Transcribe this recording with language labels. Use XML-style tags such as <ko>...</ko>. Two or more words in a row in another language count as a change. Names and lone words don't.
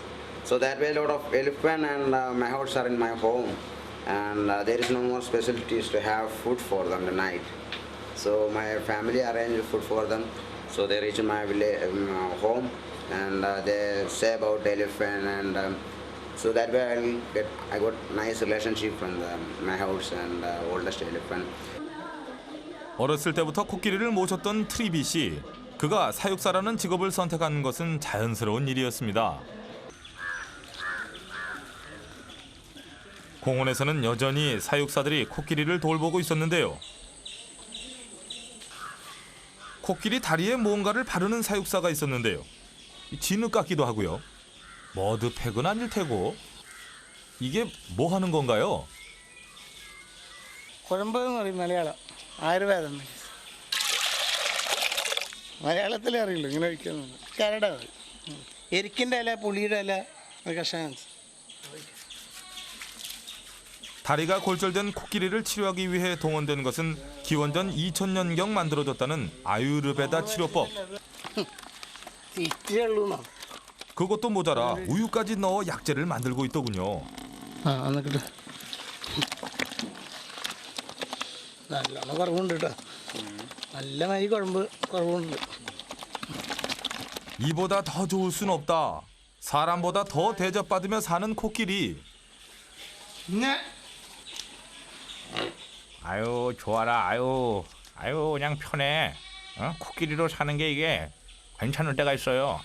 <en>So that way a lot of elephant and my house are in my home, and there is no more facilities to have food for them the night. So my family arranged food for them. So they reach my village, home, and they say about the elephant, and so that way I got nice relationship from my house and oldest elephant.</en> <ko>어렸을 때부터 코끼리를 모셨던 트리비 씨. 그가 사육사라는 직업을 선택한 것은 자연스러운 일이었습니다. 공원에서는 여전히 사육사들이 코끼리를 돌보고 있었는데요. 코끼리 다리에 뭔가를 바르는 사육사가 있었는데요. 진흙 같기도 하고요. 머드팩은 아닐 테고. 이게 뭐 하는 건가요?</ko> <ml>കുഴമ്പ് എന്ന് പറയും മലയാളം ആയുർവേദം മലയാളത്തിലേ അറിയുള്ളൂ ഇങ്ങനെ ഒഴിക്കുന്നത് കരട് അത് എരിക്കിൻ്റെ ഇല പുളിയുടെ ഇല കഷായം</ml> <ko>다리가 골절된 코끼리를 치료하기 위해 동원된 것은 기원전 2000년경 만들어졌다는 아유르베다 치료법. 그것도 모자라 우유까지 넣어 약재를 만들고 있더군요.</ko> <ml>നല്ലോണം കുറവുണ്ട് കേട്ടോ നല്ല മരി കുഴമ്പ് കുറവുണ്ട്</ml> <ko>이보다 더 좋을 순 없다. 사람보다 더 대접받으며 사는 코끼리. 아유 좋아라 아유 그냥 편해. 코끼리로 사는 게 이게 괜찮을 때가 있어요.</ko>